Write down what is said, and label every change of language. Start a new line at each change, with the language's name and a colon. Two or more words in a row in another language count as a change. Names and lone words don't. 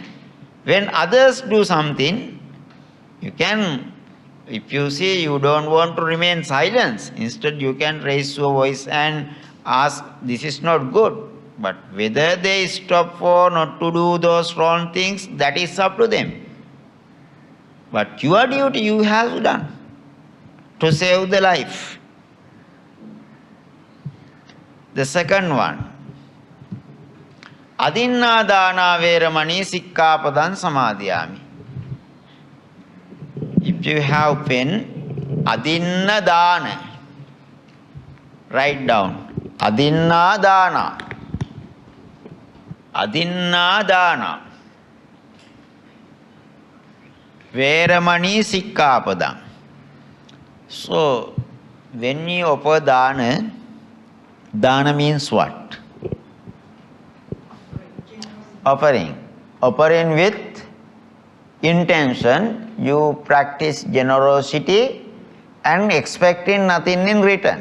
English: When others do something, you can, if you see you don't want to remain silent, instead you can raise your voice and ask, this is not good. But whether they stop for not to do those wrong things, that is up to them. But your duty you have done to save the life. The second one,
Pali: adinna dana veramani sikkhapadan samadhyami.
English: If you have pen,
Pali: adinna dana,
English: write down,
Pali: adinna dana, adinna dana, veramani sikkhapadam.
English: So, when you offer dana, dana means what? Offering. Offering with intention, you practice generosity and expecting nothing in return.